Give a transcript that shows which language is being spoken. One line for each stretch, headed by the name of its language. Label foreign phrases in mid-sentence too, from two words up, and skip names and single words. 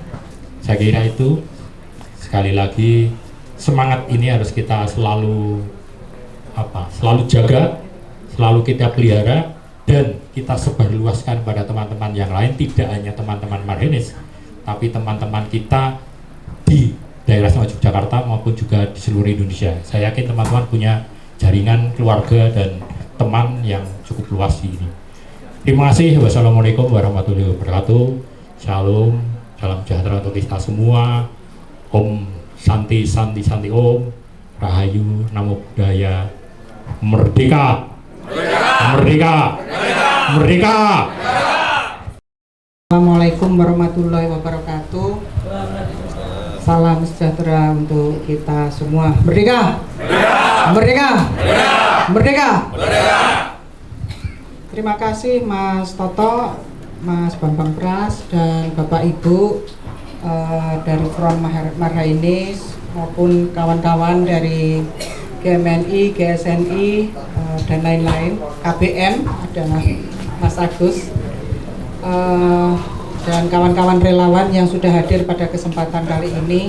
Indonesian: Saya kira itu sekali lagi semangat ini harus kita selalu jaga, selalu kita pelihara, dan kita sebarluaskan pada teman-teman yang lain, tidak hanya teman-teman Marhenis, tapi teman-teman kita di daerah Istimewa Yogyakarta maupun juga di seluruh Indonesia. Saya yakin teman-teman punya jaringan keluarga dan teman yang cukup luas di ini. Terima kasih.
Arabic: والسلام عليكم ورحمة الله وبركاته.
Indonesian: Shalom, salam sejahtera untuk kita semua.
Sanskrit: ॐ शान्तिः शान्तिः शान्तिः ॐ,
Indonesian: Rahayu,
Pali: Namo Buddhaya,
Indonesian: Merdeka, Merdeka, Merdeka, Merdeka.
Arabic: السلام عليكم ورحمة الله وبركاته.
Indonesian: Salam sejahtera untuk kita semua. Merdeka! Merdeka! Merdeka! Merdeka! Terima kasih Mas Toto, Mas Bambang Pras, dan Bapak Ibu dari Front Marhainis maupun kawan-kawan dari GMNI, GSNI, dan lain-lain, KBM, ada Mas Agus, dan kawan-kawan relawan yang sudah hadir pada kesempatan kali ini.